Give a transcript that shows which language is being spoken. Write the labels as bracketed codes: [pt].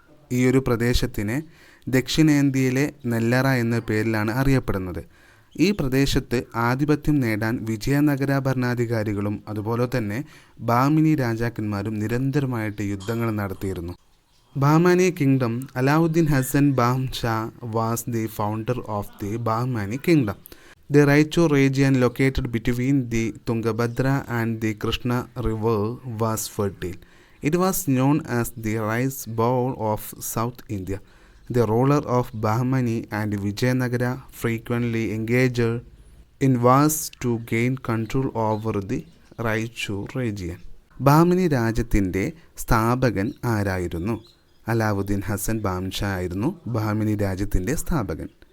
[ml] ഈ ഒരു പ്രദേശത്തിനെ ദക്ഷിണേന്ത്യയിലെ നെല്ലറ എന്ന പേരിലാണ് അറിയപ്പെടുന്നത്. ഈ പ്രദേശത്ത് ആധിപത്യം നേടാൻ വിജയനഗര ഭരണാധികാരികളും അതുപോലെ തന്നെ ബാഹ്മിനി രാജാക്കന്മാരും നിരന്തരമായിട്ട് യുദ്ധങ്ങൾ നടത്തിയിരുന്നു. [en] Bahmani kingdom. Alauddin Hassan Bahmshah was the founder of the Bahmani kingdom. The Raichur region located between the Tungabhadra and the Krishna river was fertile. It was known as the rice bowl of South India. The ruler of Bahmani and Vijayanagara frequently engaged in wars to gain control over the Raichur region. [ml] Bahmani രാജ്യത്തിൻ്റെ സ്ഥാപകൻ ആരായിരുന്നു? അലാവുദ്ദീൻ ഹസൻ ബാംഷാ ആയിരുന്നു ബാഹ്മിനി രാജ്യത്തിൻ്റെ സ്ഥാപകൻ.